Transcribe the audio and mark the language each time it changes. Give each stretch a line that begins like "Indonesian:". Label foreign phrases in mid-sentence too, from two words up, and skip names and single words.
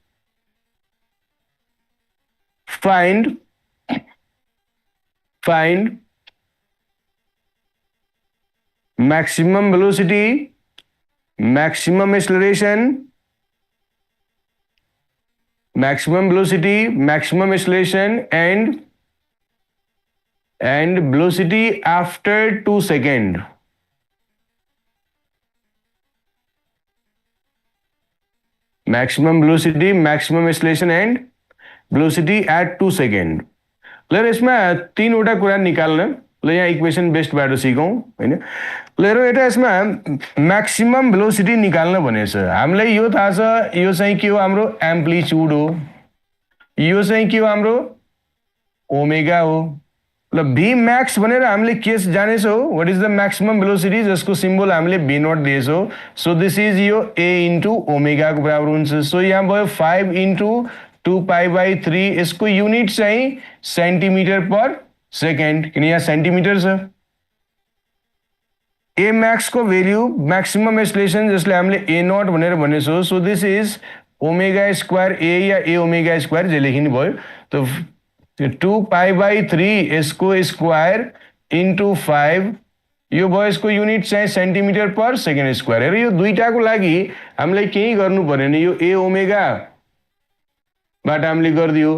English: Find maximum velocity, maximum acceleration, maximum acceleration and velocity after 2 seconds। Maximum velocity, maximum acceleration and velocity at 2 seconds।
Nepali: ल यसमा तीनवटा कुरा निकाल्न ल यहाँ इक्वेसन बेस्टबाट सिकौँ हैन। ल हेरौँ एउटा यसमा
English: maximum velocity
Nepali: निकाल्न भनेको छ। हामीलाई यो थाहा छ यो चाहिँ के हो हाम्रो एम्प्लिट्युड हो, यो चाहिँ के हो हाम्रो ओमेगा हो। ल भी मैक्स भनेर हामीले के जानेछौँ
English: what is the maximum velocity
Nepali: जसको सिम्बल हामीले भी नट दिएछौँ।
English: so this is
Nepali: यो ए इन्टु ओमेगा को बराबर हुन्छ। सो यहाँ भयो 5 इन्टु 2 pi/3 यसको युनिट चाहिँ
English: centimetre per second
Nepali: किन यहाँ सेन्टिमिटर छ। ए मैक्स को वैल्यू
English: maximum acceleration
Nepali: जसले हामीले ए नट भनेर भनेछौँ।
English: so this is omega square a
Nepali: या
English: a omega square
Nepali: जे लेखिनु भयो। तो 2 pi/3 यसको स्क्वायर इन्टु 5 यो भयो यसको युनिट चाहिँ
English: centimetre per second square.
Nepali: हेर यो दुईटाको लागि हामीलाई केही गर्नु परेन, यो ए ओमेगा बाट हामीले गरिदियो।